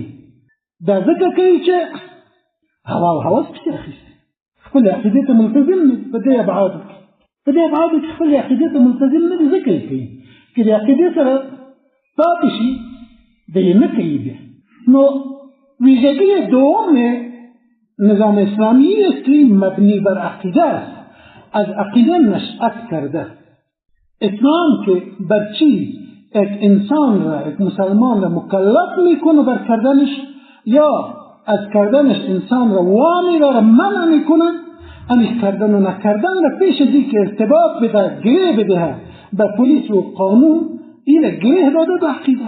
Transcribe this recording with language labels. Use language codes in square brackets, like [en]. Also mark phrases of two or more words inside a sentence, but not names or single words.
[ps] دا ځکه کوي چې هوا او هوس پسې اخیستي، خپل عقیدې ته ملتزم نه دي. په دې ابعادو کې خپل عقیدې ته ملتزم نه دي، ځکه یې کوي. که د عقیدې سره پاتې شي دی یې نه کوي بیا. [fa] نو ویژگی دوم نظام اسلامی اصلی مبنی بر عقیده است، از عقیده نشأت کرده. اسلام که بر چی یک انسان را، یک مسلمان را مکلف میکنه بر کردنش یا از کردنش انسان را وامی را منع میکنه، امیش کردن و نکردن را پیش دی که ارتباط بده، گره بده به پولیس و قانون، این گره داده به عقیده.